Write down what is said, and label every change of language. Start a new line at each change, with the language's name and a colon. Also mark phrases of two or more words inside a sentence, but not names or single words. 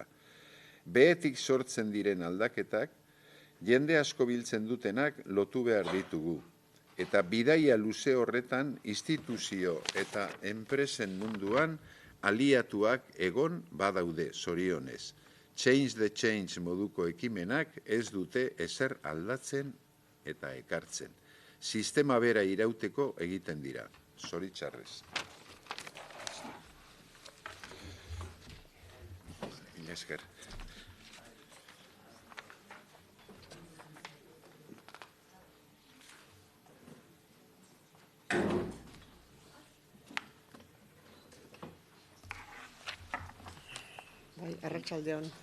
Basque: Behetik sortzen diren aldaketak, jende asko biltzen dutenak lotu behar ditugu. Eta bidaia luze horretan instituzio eta enpresen munduan aliatuak egon badaude, zorionez.
English: Change the change
Basque: moduko ekimenak ez dute ezer aldatzen eta ekartzen. Sistema bera irauteko egiten dira. Zoritxarrez. Esker. Arratsaldeon.